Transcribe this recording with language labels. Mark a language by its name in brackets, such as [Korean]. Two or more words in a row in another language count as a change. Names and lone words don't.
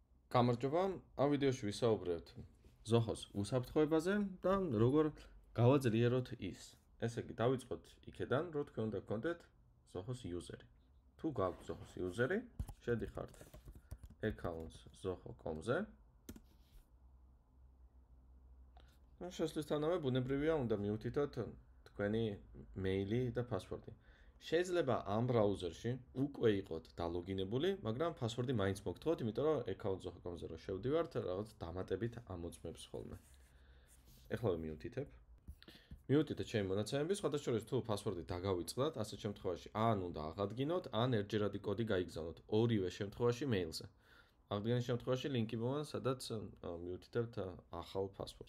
[Georgian] გამარჯობა, ამ ვიდეოში ვისაუბრებთ ზოხოს უსაფრთხოებაზე და როგორ გავაძლიეროთ ის. ესე იგი, დავიწყოთ იქედან, რომ თქვენ უნდა გქონდეთ ზოხოს იუზერი. თუ გაქვთ ზოხოს იუზერი, შედიხართ accounts zoho.com-ზე. შესვლისთანავე ბუნებრივია უნდა მიუთითოთ თქვენი მეილი და პასვორდი. შეიძლება ამ ბრაუზერში უკვე იყოთ დალოგინებული, მაგრამ პასვორდი მაინც მოგთხოვთ, იმიტომ რომ accounts zoho.com-ზე რო შევდივართ, რაღაც დამატებით ამოწმებს ხოლმე. ეხლა მიუთითებ. მიუთითეთ ჩემი მონაცემები, სხვადასხვა თუ პასვორდი დაგავიწყდათ, ასეთ შემთხვევაში ან უნდა აღადგინოთ, ან ერთჯერადი კოდი გაიგზავნოთ ორივე შემთხვევაში მეილზე. აღდგენის შემთხვევაში ლინკი მოვა, სადაც მიუთითებთ ახალ პასვორდს.